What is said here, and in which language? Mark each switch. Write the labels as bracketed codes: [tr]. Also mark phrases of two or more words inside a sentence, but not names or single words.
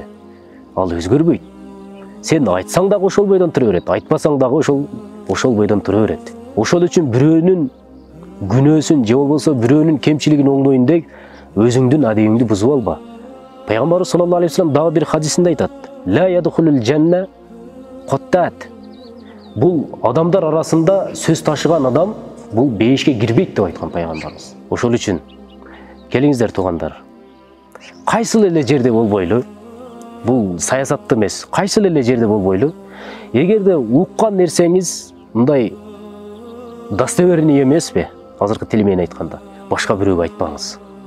[ky] Ал өзгөрбөйт. Сен айтсаң дагы ошол бойдон тура берет, айтпасаң дагы ошол бойдон тура берет. Ошол үчүн бирөөнүн күнөөсүн же болбосо бирөөнүн кемчилигин оңдойн деп өзүңдүн адебиңди бузуп алба. Пайгамбарыбыз [ar] صلى الله عليه وسلم [ky] дагы бир хадисинде айтат: [ar] "لا يدخل الجنة قتات". [ky] Бул адамдар арасында сөз ташыган адам бул бейишке кирбейт деп айткан пайгамбарыбыз. Ошол үчүн келиңиздер туугандар. Кайсыл эле жерде болбойлу, бул саясатты эмес, кайсыл эле жерде болбойлу, эгерде уккан нерсеңиз мындай достоверный эмеспи, азыркы тил менен айтканда, башка бирөөгө айтпаңыз.